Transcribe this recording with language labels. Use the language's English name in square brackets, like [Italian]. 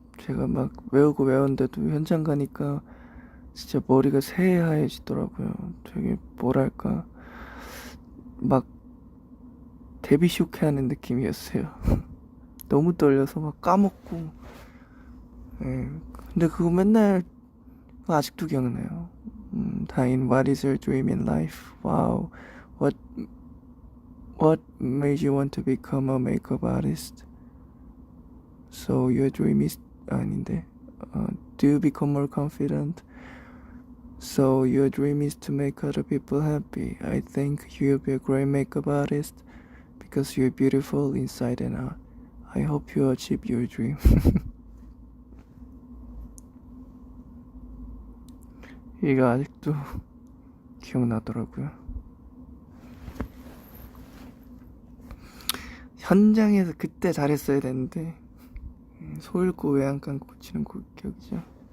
[Korean] 제가 막 외우고 외웠는데도 현장 가니까 진짜 머리가 새하얘지더라고요. 되게 뭐랄까 막 데뷔 쇼케하는 느낌이었어요. 너무 떨려서 막 까먹고. 예. 근데 그거 맨날 아직도 기억나요. [English] 다인, what is your dream in life? Wow. What what made you want to become a makeup artist? So your dream is [Korean] 아닌데. [English] Do you become more confident? So your dream is to make other people happy. I think you'll be a great makeup artist because you're beautiful inside and out. I hope you achieve your dream. [Korean] 이거 아직도 기억나더라고요. 현장에서 그때 잘했어야 되는데 소 읽고 외양간 고치는 격이죠.